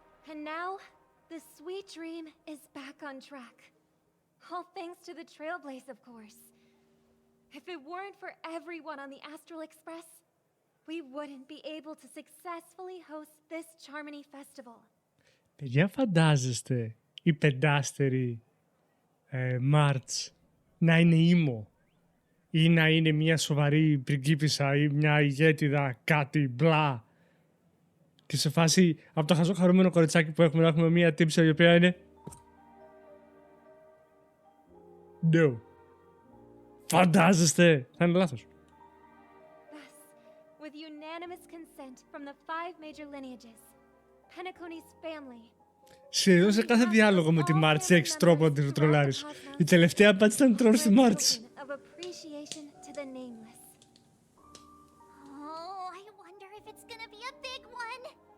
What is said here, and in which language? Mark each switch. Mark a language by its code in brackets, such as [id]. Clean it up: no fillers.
[en] And now, the Sweet Dream is back on track. All thanks to the Trailblaze, of course. If it weren't for everyone on the Astral Express, we wouldn't be able to successfully host this Charmony Festival. [el] Παιδιά, φαντάζεστε η πεντάστερη Μάρτς να είναι ήμο ή να είναι μια σοβαρή πριγκίπισσα ή μια ηγέτιδα, κάτι μπλα. Και σε φάση από το χαζό χαρούμενο κοριτσάκι που έχουμε να έχουμε μια τύψη η οποία είναι no. Φαντάζεστε, θα είναι λάθος. [en] Thus, with unanimous consent from the 5 major lineages, Penacony's family. [el] Σχεδόν σε κάθε διάλογο με τη Μάρτς έχεις τρόπο να την τρολάρεις. Η τελευταία απάντηση ήταν τρόλ στη Μάρτς. [en] Of appreciation to the nameless. Oh, I wonder if it's gonna be a big one.